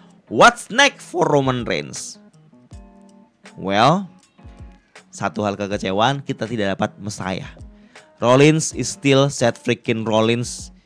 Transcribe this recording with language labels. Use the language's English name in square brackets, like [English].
[English] What's next for Roman Reigns? [Indonesian] Well, satu hal kekecewaan, kita tidak dapat Messiah. [English] Rollins is still Seth freaking Rollins.